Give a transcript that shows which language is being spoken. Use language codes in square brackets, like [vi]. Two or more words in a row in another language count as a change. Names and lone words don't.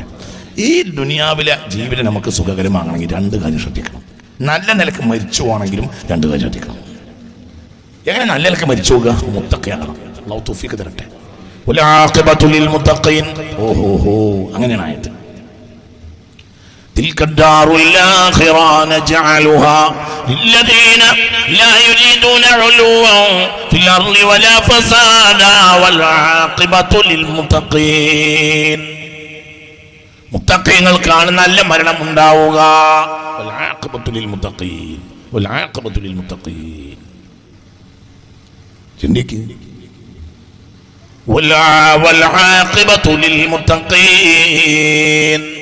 [ml] ഈ ദുനിയാവിലെ ജീവിതം നമുക്ക് സുഖകരമാകണമെങ്കിൽ 2 കാര്യം ശ്രദ്ധിക്കണം. നല്ല നിലക്ക് മരിച്ചു പോകണമെങ്കിലും 2 കാര്യം ശ്രദ്ധിക്കണം. എങ്ങനെ നല്ല നിലക്ക് മരിച്ചു പോകുക? മുത്തഖിയാകണം. അള്ളാഹു തൗഫീഖ് തരട്ടെ. [ar] والعاقبة للمتقين. [ml] ഓഹോ, അങ്ങനെയാണ് ആയത്ത്. [ar] تلك الدار الآخرة نجعلها للذين لا يريدون علوا في الأرض ولا فسادا والعاقبة للمتقين. [ml] മുത്തഖീങ്ങൾക്കാണ് നല്ല മരണം ഉണ്ടാവുക. [ar] والعاقبة للمتقين، والعاقبة للمتقين. ചിന്തിക്ക്. والعاقبة للمتقين.